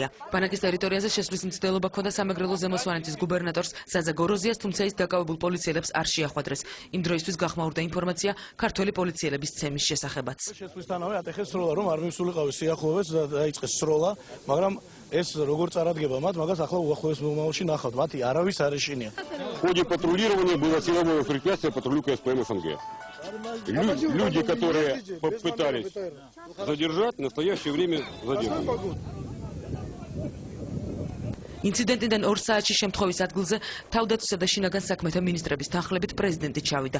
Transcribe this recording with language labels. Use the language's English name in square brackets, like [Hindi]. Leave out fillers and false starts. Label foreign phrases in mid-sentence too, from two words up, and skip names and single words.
[Georgian] ბანაკის ტერიტორიაზე შესვლის მცდელობა ჰქონდა სამეგრელო ზემო სვანეთის გუბერნატორს ზაზა გოროზიას, თუმცა ის დაკავებულ პოლიციელებს არ შეახვედრეს. იმ დროისთვის გახმაურდა ინფორმაცია ქართველი პოლიციელების ცემის შესახებაც. არ მისულიყავი სიახლოვეს და დაიწყეს სროლა, მაგრამ ეს როგორ წარადგება მათ, მაგას ახლა უახლოეს მომავალში ნახავთ, მათი არავის არ ეშინია. [Russian] В ходе патрулирования было силовое препятствие патрулю КСПМ СНГ. Люди, которые попытались задержать, в настоящее время задержаны. [Georgian] ინციდენტიდან 2 საათში შემთხვევის ადგილზე თავდაცვისა და შინაგან საქმეთა მინისტრების თანხლებით პრეზიდენტი ჩავიდა.